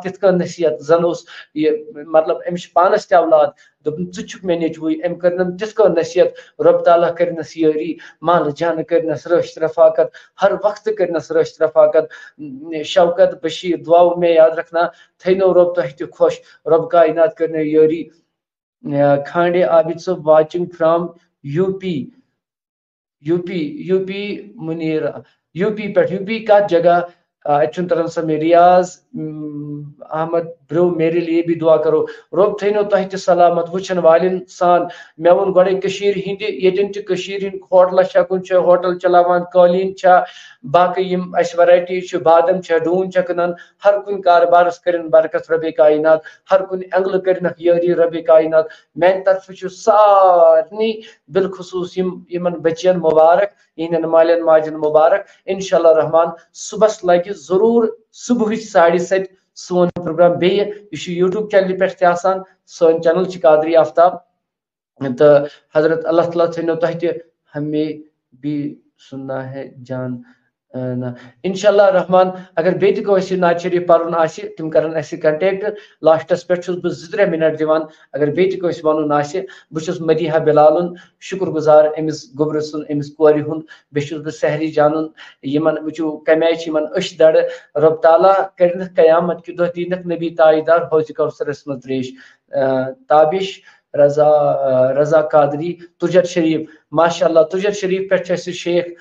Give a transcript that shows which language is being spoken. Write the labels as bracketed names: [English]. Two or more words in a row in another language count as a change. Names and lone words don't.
[Kashmiri] تِتھ کٔنۍ نصیحت زن اوس یہِ مطلب أمِس چھِ پانس تہِ اولاد دوٚپُن ژٕ چھُکھ مےٚ نیٚچوٕے أمۍ کٔرنم تِتھ کٔنۍ نصیحت رۄب تعالیٰ کٔرنس یٲری مالہٕ جانہٕ کٔرنس رٲچھ رفاقت ہر وقتہٕ کٔرنس رٲچھ رفاقت شوکت بشیر دعاو مےٚ یاد رکھنا تھٲینو رۄب تۄہہِ تہِ خۄش رۄب کائنات کٔرنو یٲری کھانڈے عابد صٲب [English] watching from you [Kashmiri] پی منیرا یوٗ پی پٮ۪ٹھ یوٗ پی کتھ جگہ اتہِ چھُنہٕ تران سمجھ ریاض احمد برو [Urdu] میرے لیے بھی دعا کرو [Kashmiri] رۄب تھٲینو تۄہہِ تہِ سلامت وٕچھن والٮ۪ن سان مےٚ ووٚن گۄڈے کٔشیٖرِ ہِنٛدِ ییٚتٮ۪ن تہِ کٔشیٖرِ ہِنٛدۍ ہوٹلس چھا کُنہِ جایہِ ہوٹل چلاوان قٲلیٖن چھا باقٕے یِم اَسہِ ویرایٹی چھِ بادم چھا ڈوٗنۍ چھا کٕنان ہر کُنہِ کاربارس کٔرِنۍ برکت ربِ کائنات ہر کُنہِ اینگلہٕ کٔرنکھ یٲری ربِ کائنات میانہِ طرفہٕ چھُ سارنٕے بالخصوٗص یِمن بچین مُبارک یِہنٛدٮ۪ن مالٮ۪ن ماجٮ۪ن مُبارک انشاءاللہ رحمان صبحس لگہِ ضروٗر صبحٕچ 7:30 سون پروگرام بیٚیہِ یہِ چھُ یوٗٹیوب چینلہِ پٮ۪ٹھ تہِ آسان سٲنۍ چینل چھِ قادری آفتاب تہٕ حضرت اللہ تعالیٰ تھٲینو تۄہہِ تہِ [Urdu] ہمیں بھی سننا ہے [Kashmiri] جان انشاءاللہ رحمان اگر بیٚیہِ تہِ کٲنٛسہِ نعت شریٖف پرُن آسہِ تِم کرن اَسہِ کنٹیکٹ لاسٹس پٮ۪ٹھ چھُس بہٕ 2-3 مِنٹ دِوان اگر بیٚیہِ تہِ کٲنٛسہِ وَنُن آسہِ بہٕ چھُس مدیحہ بلالُن شُکر گُزار أمِس گوٚبرٕ سُنٛد أمِس کورِ ہُنٛد بیٚیہِ چھُس بہٕ سحری جانُن یِمن وٕچھِو کمہِ آیہِ چھِ یِمن أچھ دڑٕ رۄب تعالیٰ کٔرِنکھ قیامت کہِ دۄہ دیٖنکھ نبی تاجدار حوضِ کوثرس منٛز تریش تابش رضا قادری تُجر شریٖف ماشاء اللہ تُجر شریٖف پٮ۪ٹھ چھِ اَسہِ شیخ